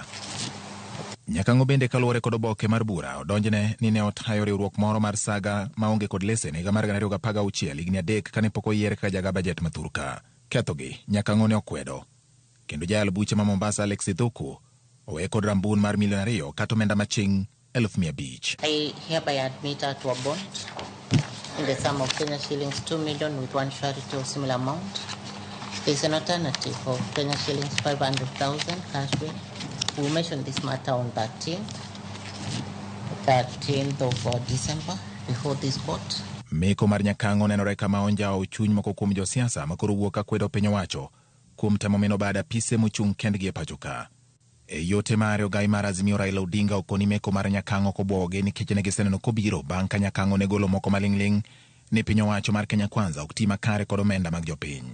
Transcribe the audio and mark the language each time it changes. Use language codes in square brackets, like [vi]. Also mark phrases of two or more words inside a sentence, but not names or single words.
[luo] Nyakang'o bende kaluore kod oboke mar bura odonjne ni ne otayo riwruok moro mar saga maonge kod lesen higa mar 2016 higni 3 kane pok oyier kaka jaga bajet mathur ka. Kethogi Nyakang'o ne okwedo. Kendo jal buche ma Mombasa Alex Thuku owe kod rambun mar $2 kata omenda maching 500,000. [en] I hereby admit her to a bond in the sum of Kenya shillings 2 million with one charity of similar amount. There is an alternative of Kenya shillings 500,000 cash bail. We will mention this matter on 13th of December before this court. [luo] Meko mar Nyakang'o nenore kama onjao chuny moko kuom josiasa makoro wuok ka kwedo piny owacho kuom temo meno bada pise mochung' kendgi e pacho ka. E yote mare ogai mar Azimio Raila Odinga okoni meko mar Nyakang'o kobuoge nikech ne giseneno kobiro bang' ka Nyakang'o ne golo moko maling'ling ni piny owacho mar Kenya Kwanza ok ti makare kod omenda mag jopiny.